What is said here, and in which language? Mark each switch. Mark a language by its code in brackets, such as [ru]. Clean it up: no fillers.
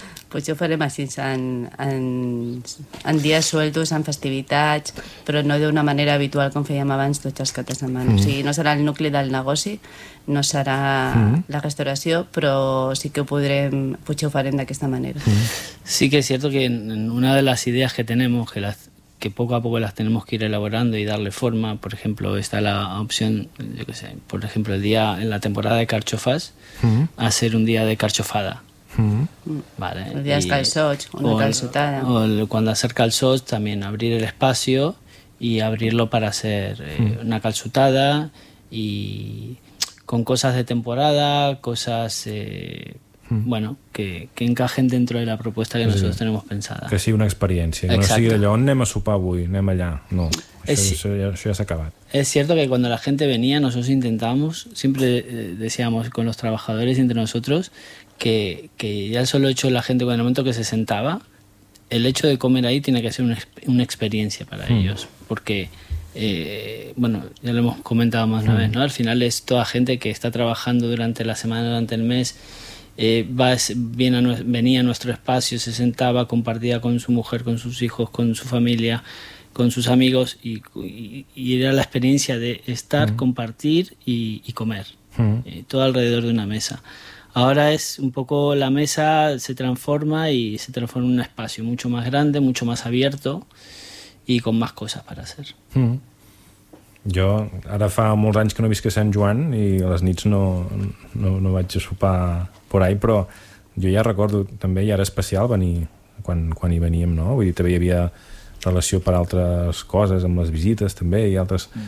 [ca] Potser ho farem així, en dies sueltos, en festivitats, però no d'una manera habitual com fèiem abans tots els caps de setmana. O sigui, no serà el nucli del negoci, no serà la restauració, però sí que ho podrem, potser ho farem d'aquesta manera. Sí que és cert que en una de les idees que tenim, [es] que poco a poco las tenemos que ir elaborando y darle forma, por ejemplo, está la opción, yo qué sé, por ejemplo, el día en la temporada de carchofas, hacer un día de carchofada. Vale, el día calçots, una calçotada. Cuando acerca el sol, también abrir el espacio y abrirlo para hacer una calçotada y con cosas de temporada, cosas bueno, que encajen dentro de la propuesta que nosotros tenemos pensada. [ca] Que sigui una experiència. Exacte. No sigui allò, on anem a sopar avui, anem allà. No, això ja s'ha acabat. [es] Es cierto que cuando la gente venía, nosotros intentamos, siempre decíamos con los trabajadores entre nosotros, que ya el solo hecho de la gente, en el momento que se sentaba, el hecho de comer ahí tiene que ser una experiencia para ellos. Porque, bueno, ya lo hemos comentado más una vez, ¿no? Al final es toda gente que está trabajando durante la semana, durante el mes, venía a nuestro espacio, se sentaba, compartía con su mujer, con sus hijos, con su familia, con sus amigos, y era la experiencia de estar, compartir y comer, todo alrededor de una mesa. Ahora es un poco la mesa se transforma en un espacio mucho más grande, mucho más abierto y con más cosas para hacer. [ca] Jo ara fa molts anys que no visc a Sant Joan i a les nits no vaig a sopar [es] por ahí, [ca] però jo ja recordo també, ja era especial venir quan hi veníem, no? Vull dir, també hi havia relació per altres coses, amb les visites també i altres...